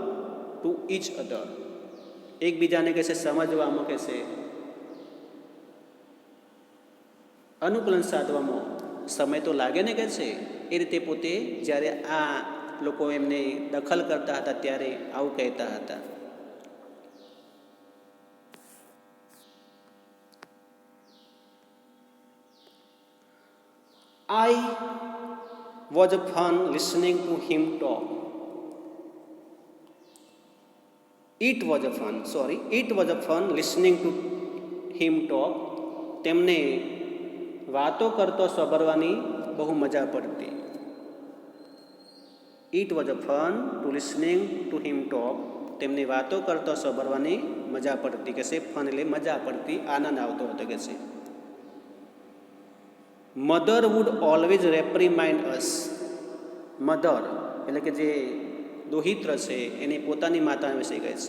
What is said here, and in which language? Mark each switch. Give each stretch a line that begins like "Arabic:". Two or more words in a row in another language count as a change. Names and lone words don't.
English: to each other,
Gujarati: એકબીજાને કહેશે સમજવામાં, કહેશે અનુકૂલન સાધવામાં સમય તો લાગે ને, કે છે. એ રીતે પોતે જ્યારે આ લોકો એમને દખલ કરતા હતા ત્યારે આવું કહેતા હતા.
English: I was fun listening to him talk. It was fun listening to him talk.
Gujarati: તેમને વાતો કરતો સાંભળવાની બહુ મજા પડતી.
English: It was fun to listening to him talk.
Gujarati: તેમને વાતો કરતો સાંભળવાની મજા પડતી. કે છે ફન એટલે મજા પડતી, આનંદ આવતો હતો કે છે.
English: Mother would always reprimand us.
Gujarati: મધર એટલે કે જે દોહિત્ર છે એને પોતાની માતા વિશે કહે છે.